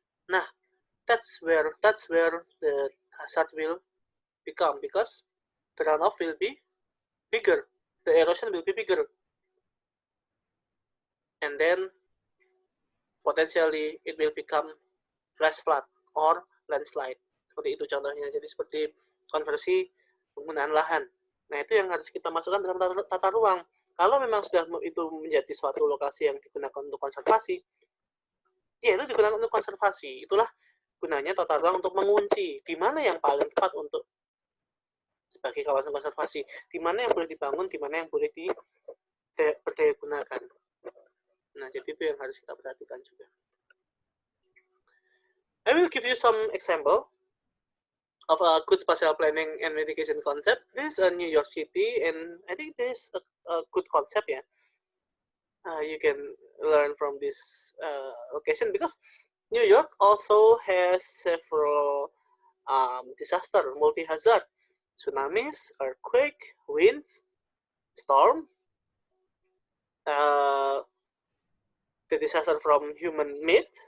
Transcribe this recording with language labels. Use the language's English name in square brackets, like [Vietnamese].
[English] Nah, that's where the hazard will become, because the runoff will be bigger, the erosion will be bigger, and then potentially it will become flash flood or landslide. [Indonesian] Seperti itu contohnya. Jadi seperti konversi penggunaan lahan. Nah, itu yang harus kita masukkan dalam tata ruang. Kalau memang sudah itu menjadi suatu lokasi yang digunakan untuk konservasi, ya itu digunakan untuk konservasi. Itulah gunanya tata ruang, untuk mengunci di mana yang paling tepat untuk sebagai kawasan konservasi, di mana yang boleh dibangun, di mana yang boleh berdaya gunakan. Nah, jadi itu yang harus kita perhatikan juga. [English] I will give you some example of a good spatial planning and mitigation concept. This is a New York City, and I think this is a good concept. Yeah, you can learn from this location, because New York also has several disaster, multi-hazard, tsunamis, earthquake, winds, storm, the disaster from human-made.